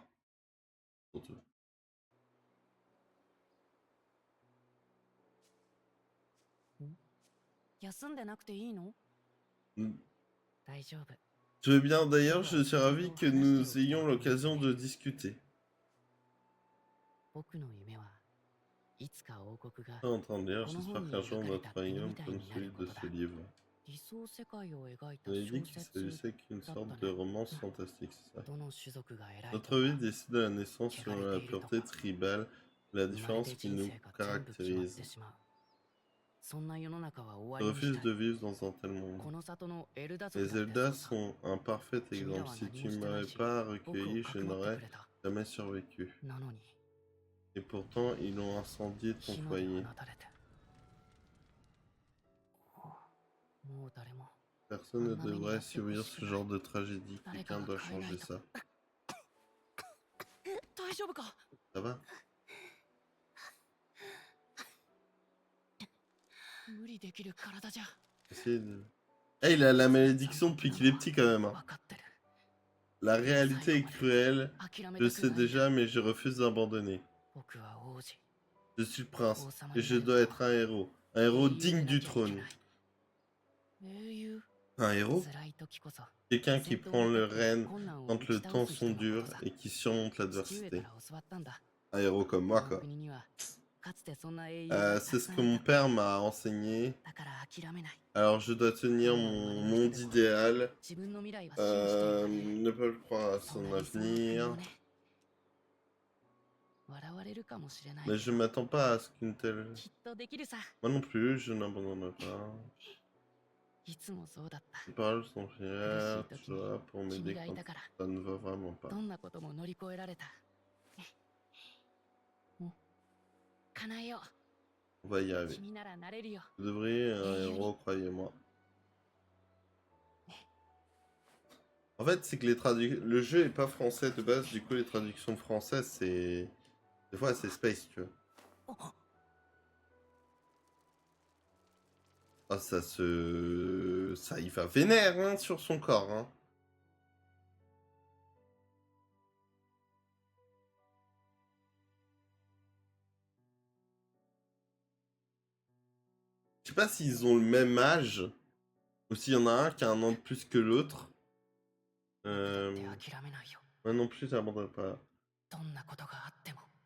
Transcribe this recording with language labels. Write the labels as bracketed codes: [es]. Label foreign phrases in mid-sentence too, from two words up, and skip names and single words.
[fr] Surtout. [ja] 休んでなくていいの？ Hmm. 大丈夫。 [fr] Je vais bien, d'ailleurs, je suis ravi que nous ayons l'occasion de discuter. [ja] 僕の夢はいつか王国が [fr] Je suis en train de lire, j'espère qu'un jour notre royaume comme celui de ce livre. [ja] 理想世界を描いた [fr] On avait [ja] 小 [fr] dit qu'il [ja] 説 [fr] s'agissait qu'une sorte de romance fantastique, c'est ça. [ja] どの種族が偉いと [fr] Notre [ja] か [fr] vie décide de la naissance selon la pureté tribale, la [ja] 生まれ [fr] différence [ja] て [fr] qui [ja] 人 [fr] nous [ja] 生が全部決まって [fr] caractérise. [ja] しまう。そんな世の中は終 [fr] Je [ja] わりにし [fr] refuse [ja] た [fr] de [ja] い。 [fr] vivre dans un tel [ja] こ [fr] monde. [ja] の里のエルダ族 [fr] Les [ja] だって [fr] Zeldas [ja] そうだ。 [fr] sont un parfait [ja] 君ら [fr] exemple. [ja] は [fr] Si [ja] 何 [fr] tu [ja] も [fr] ne [ja] してない [fr] m'avais [ja] し、 [fr] pas [ja] 僕を [fr] recueilli, [ja] か [fr] je [ja] くまって [fr] n'aurais [ja] くれた。 [fr] jamais survécu. [ja] なのに、 [fr] Et pourtant, ils ont incendié ton [ja] 火まで [fr] foyer. [ja] 放たれて。もう誰も。 [fr] Personne ne devrait subir ce genre de tragédie. Quelqu'un doit changer ça. [ja] 大丈夫か？ [fr] Ça va? [ja] 無理できる体じゃ。 [fr] Essayez de... Eh, il a la malédiction depuis qu'il est petit quand même. Hein. [ja] 分かってる。 [fr] La réalité est cruelle. [ja] 諦め [fr] Je [ja] たく [fr] sais [ja] ない。 [fr] déjà, mais je refuse d'abandonner. [ja] 僕は王子。 [fr] Je suis le prince. Et je dois être un héros. Un héros digne du trône. [ja] 英雄。 [fr] Un héros? [ja] 辛い時こそ [fr] Quelqu'un qui [ja] 戦闘 [fr] prend [ja] に [fr] le [ja] 立って [fr] règne [ja] 困難を [fr] quand [ja] 打 [fr] le [ja] ち倒 [fr] temps [ja] す [fr] sont [ja] 人のこと [fr] durs [ja] さ [fr] et qui surmonte [ja] 父上 [fr] l'adversité. [ja] から教わったんだ [fr] Un héros comme [ja] こ [fr] moi, [ja] の [fr] quoi. [ja] 国にはかつてそんな英雄がた [fr] C'est [ja] く [fr] ce [ja] さ [fr] que [ja] んい [fr] mon [ja] た [fr] père m'a enseigné. [ja] だから諦めない [fr] Alors je dois tenir mon monde idéal, [ja] 自分の未来は信じていたね [fr] ne pas croire à [ja] そん [fr] son [ja] な理想の国 [fr] avenir. [ja] をね笑われるかもしれない [fr] Mais [ja] け [fr] je [ja] ど [fr] m'attends pas à ce qu'une telle... [ja] きっとできるさ [fr] Moi non plus, je n'abandonnerai pas. [ja] いつもそうだった [fr] Les paroles sont fières, Merci, tu vois, pour [ja] 君 [fr] m'aider [ja] がい [fr] quand [ja] たから [fr] ça ne va vraiment pas. [ja] どんなことも乗り越えられた叶えよ [fr] On va y [ja] う [fr] arriver. [ja] 君ならなれるよ [fr] Vous devriez un héros, croyez-moi. En fait, c'est que le jeu est pas français de base, du coup les traductions françaises, c'est... Des fois, c'est space, tu vois. Ah, ça y va vénère, hein, sur son corps, hein. Je sais pas s'ils ont le même âge, ou s'il y en a un qui a un an de plus que l'autre. [ja] だって諦めないよ [fr] Moi non plus, j'abandonnerai pas. [ja] どんなことがあっても